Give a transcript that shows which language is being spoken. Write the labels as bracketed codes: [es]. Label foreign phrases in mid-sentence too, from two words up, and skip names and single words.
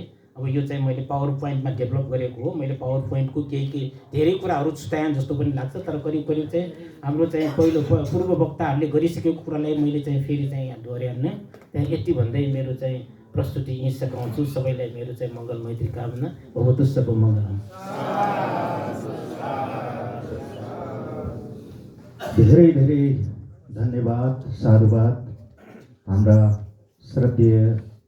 [ne] अब यो चाहिँ मैले पावर पोइन्टमा डेभलप गरेको हो। मैले पावर पोइन्टको केही धेरै कुराहरू छुट्याएँ जस्तो पनि लाग्छ, तर करिब चाहिँ हाम्रो चाहिँ पहिलो पूर्व वक्ताहरूले गरिसकेको कुरालाई मैले चाहिँ फेरि चाहिँ यहाँ दोहोऱ्याउन त्यहाँ यति भन्दै मेरो चाहिँ प्रस्तुति यहीँ सघाउँछु। सबैलाई मेरो चाहिँ मङ्गल मैत्री कामना। [pi] भवतु सब मङ्गलम्। [ne] धेरै धन्यवाद, साधुवाद हाम्रा श्रद्धेय